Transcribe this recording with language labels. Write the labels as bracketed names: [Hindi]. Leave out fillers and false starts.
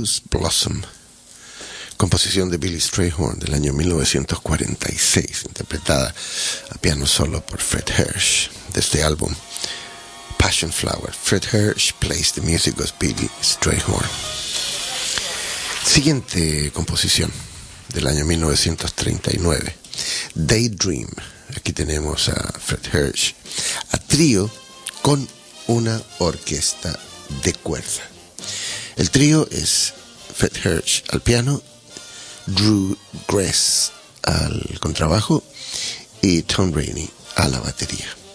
[Spanish] Blossom, composición de Billy Strayhorn del año 1946, interpretada a piano solo por Fred Hirsch, de este álbum Passion Flower. [English] Fred Hirsch plays the music of Billy Strayhorn. [Spanish] Siguiente composición del año 1939, Daydream. Aquí tenemos a Fred Hirsch a trío con una orquesta de cuerda. El trío es Fred Hirsch al piano, Drew Grass al contrabajo y Tom Rainey a la batería.